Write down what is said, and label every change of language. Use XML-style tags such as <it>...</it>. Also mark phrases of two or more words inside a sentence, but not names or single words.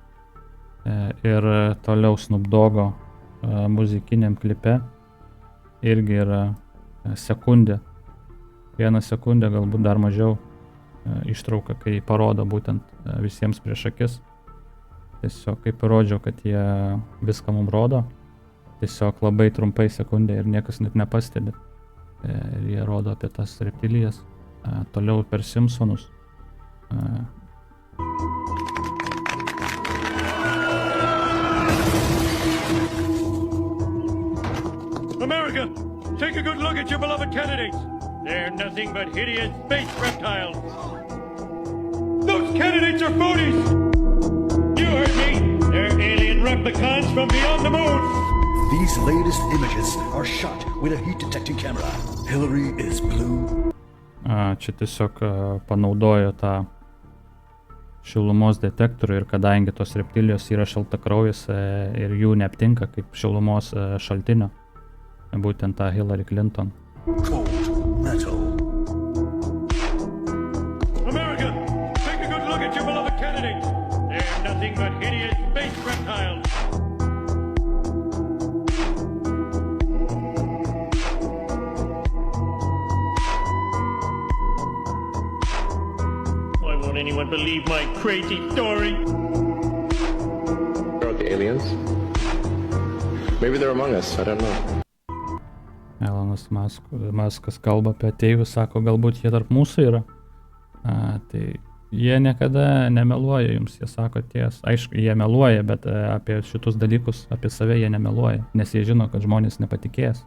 <lt>Ir toliau Snoop Doggo muzikiniam klipe irgi yra sekundė, 1 sekundė, galbūt dar mažiau ištrauka, kai parodo būtent visiems prieš akis. Tiesiog kaip įrodžiau, kad jie viską mums rodo, tiesiog labai trumpai sekundė ir niekas net nepastebi. Ir jie rodo apie tas reptilijas. Toliau per Simpsonus.</lt> <en>America, take a good look at your beloved candidates. They're nothing but hideous space reptiles. Those candidates are phonies. You heard me. They're alien replicants from beyond the moon. These latest images are shot with a heat-detecting camera. Hillary is blue.</en> <lt>Čia tiesiog panaudojo tą šilumos detektorių ir kadangi tos reptilijos yra šaltakraujės ir jų neaptinka kaip šilumos šaltinio, būtent tą Hillary Clinton.</lt> <en>Cold metal. America, take a good look at your beloved candidates. They're nothing but hideous space reptiles. Why won't anyone believe my crazy story? Are the aliens? Maybe they're among us, I don't know.</en> <lt>Elonas Maskas kalba apie ateivius, sako, galbūt jie tarp mūsų yra. Tai jie niekada nemeluoja jums, jie sako tiesą. Aišku, jie meluoja, bet apie šitus dalykus, apie save jie nemeluoja, nes jie žino, kad žmonės nepatikės.</lt>